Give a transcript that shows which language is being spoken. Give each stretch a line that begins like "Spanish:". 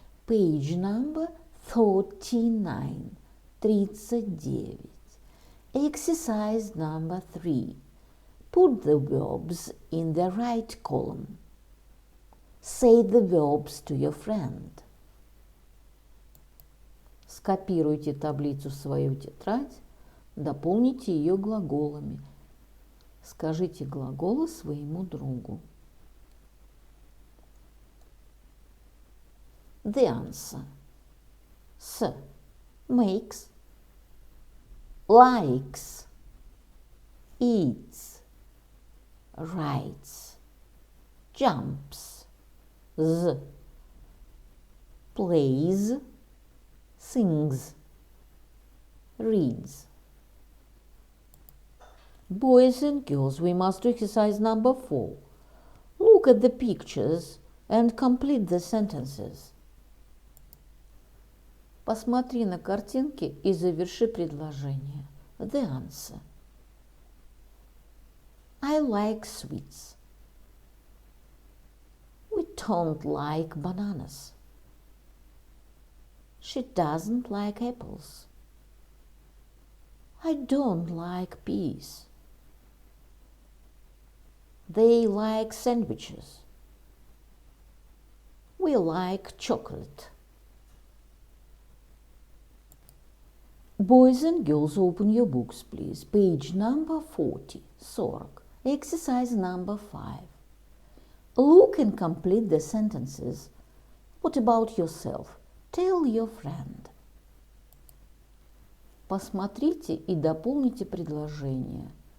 English: Page number 39. 39. Exercise number 3. Put the verbs in the right column. Say the verbs to your friend.
Russian: Скопируйте таблицу в свою тетрадь, дополните ее глаголами. Скажите глаголы своему другу.
English: The answer. S. Makes, likes, eats, writes, jumps. Z. Plays, sings, reads. Boys and girls, we must do exercise number 4. Look at the pictures and complete the sentences.
Russian: Посмотри на картинки и заверши предложение.
English: The answer. I like sweets. We don't like bananas. She doesn't like apples. I don't like peas. They like sandwiches. We like chocolate. Boys and girls, open your books, please. Page number 40. Exercise number 5. Look and complete the sentences. What about yourself? Tell your friend.
Russian: Посмотрите и дополните предложение.